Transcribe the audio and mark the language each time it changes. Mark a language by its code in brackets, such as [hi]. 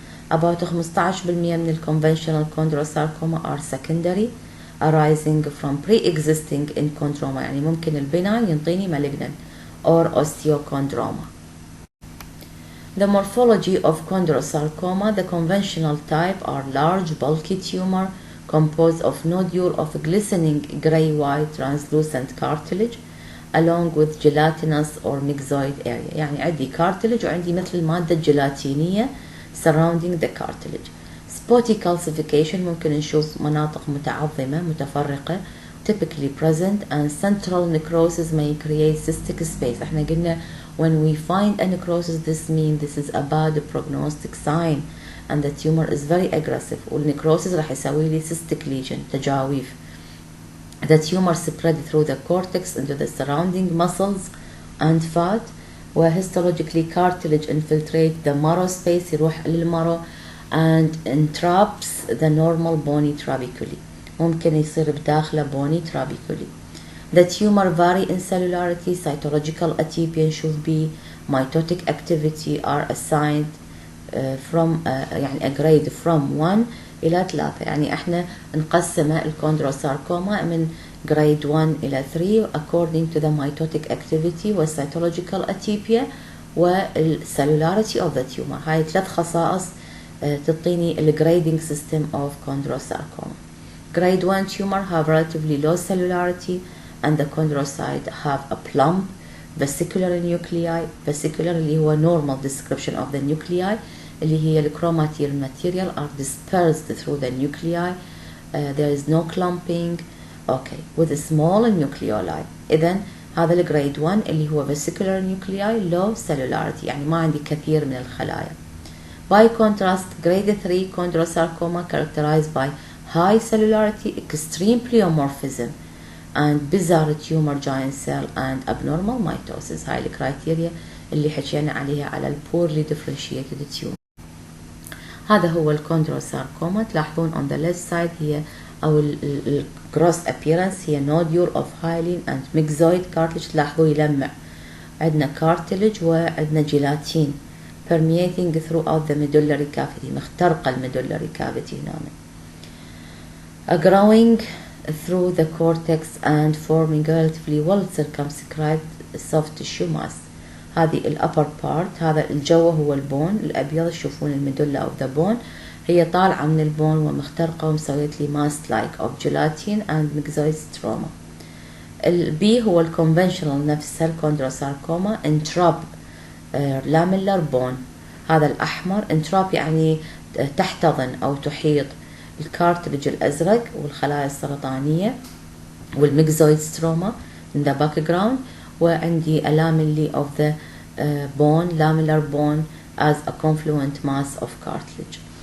[en] About 15% من conventional chondrosarcoma are secondary, arising from pre-existing in chondroma، [ar] يعني ممكن البناين ينطيني [en] malignant or osteochondroma. The morphology of chondrosarcoma, the conventional type are large bulky tumor composed of nodule of glistening gray-white translucent cartilage along with gelatinous or myxoid area. [ar] يعني عندي cartilage وعندي مثل المادة الجيلاتينية [en] surrounding the cartilage. Spotty calcification [ar] ممكن نشوف مناطق متعظمة متفرقة [en] typically present, and central necrosis may create cystic space. [ar] احنا قلنا [en] when we find a necrosis this means this is a bad prognostic sign and the tumor is very aggressive. [ar] والنecrosis راح يسوي لي cystic lesion تجاويف. [en] The tumor spread through the cortex into the surrounding muscles and fat, where histologically cartilage infiltrate the marrow space [ar] يروح للمرو [en] and entraps the normal bony trabeculae. [ar] ممكن يصير بداخله bony trabeculae. [en] The tumor vary in cellularity, cytological atypia [ar] نشوف بيه, [en] mitotic activity are assigned from يعني a grade from 1 إلى 3. [ar] يعني احنا نقسم الكوندروساركوما من [en] grade 1 إلى 3 according to the mitotic activity والcytological atypia والcellularity of the tumor. [ar] هاي 3 خصائص تعطيني ال grading system of chondrosarcoma. [en] Grade 1 tumor have relatively low cellularity and the chondrocyte have a plump vesicular nuclei. Vesicular [ar] اللي هو [en] normal description of the nuclei [ar] اللي هي [en] الchromatin material are dispersed through the nuclei. There is no clumping. Okay, with a small nucleoli. [ar] إذن هذا ال grade 1 اللي هو [en] vesicular nuclei low cellularity, [ar] يعني ما عندي كثير من الخلايا. [en] By contrast, grade 3 chondrosarcoma characterized by high cellularity, extreme pleomorphism, and bizarre tumor giant cell and abnormal mitosis. [ar] هاي الكرايتيريا اللي حكينا عليها على ال [en] poorly differentiated tumor. [ar] هذا هو الكوندروساركوما. تلاحظون [en] on the left side هي أو ال gross appearance هي nodule of hyaline and myxoid cartilage. [ar] تلاحظوا يلمع, عندنا cartilage وعندنا جيلاتين [en] permeating throughout the medullary cavity, [ar] مخترقة الميدولاري cavity هنا. [en] Growing through the cortex and forming relatively well circumscribed soft tissue mass. [ar] هذه ال upper part, هذا الجو هو البون الأبيض, تشوفون الميدولا [en] of the bone [ar] هي طالعة من البون ومخترقة ومسويت لي [en] mass like of gelatin and myxoid stroma. [ar] ال B هو ال conventional نفسها الكوندروساركوما intrap lamellar bone. هذا الأحمر intrap يعني تحتضن أو تحيط الكارتلج الأزرق والخلايا السرطانية والميكزويد ستروما [en] in the background, [ar] وعندي [en] lamellae of the bone, lamellar bone as a confluent mass of cartilage.